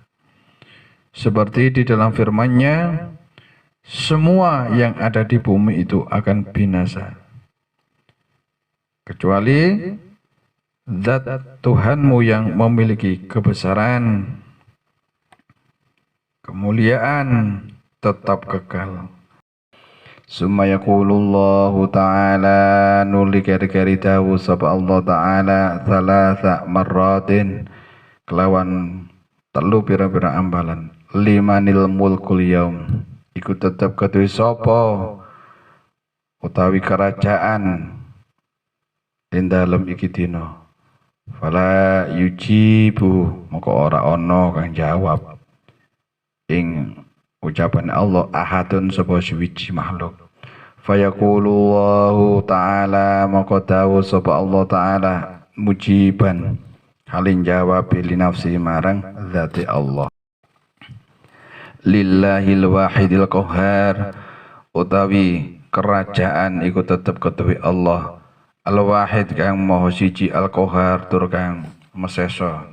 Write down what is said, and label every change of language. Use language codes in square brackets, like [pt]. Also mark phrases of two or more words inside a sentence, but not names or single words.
[id] Seperti di dalam firman-Nya, semua yang ada di bumi itu akan binasa. Kecuali zat Tuhanmu yang memiliki kebesaran, kemuliaan tetap kekal. [ar] ثم يقول الله تعالى [jv] nuli kari-kari dawu sapa [ar] الله تعالى ثلاثا [jv] marratin kelawan telu pira-pira ambalan [ar] لمن الملك اليوم [jv] iku tetep ketuwi sapa utawi kerajaan ing dalem iki dina [ar] فلا يجيب [jv] moko ora ana kang jawab ing ucapan Allah ahadun sapa suwiji makhluk. [ar] فيقول الله تعالى [jv] maka dawu sapa [ar] الله تعالى مجيبا حالا [jv] jawab [ar] لنفسي [jv] marang zati Allah. [ar] لله الواحد القهار, [jv] utawi kerajaan iku tetep ketuwi [ar] الله الواحد [jv] kang maha siji [ar] القهار [jv] tur kang mesesa.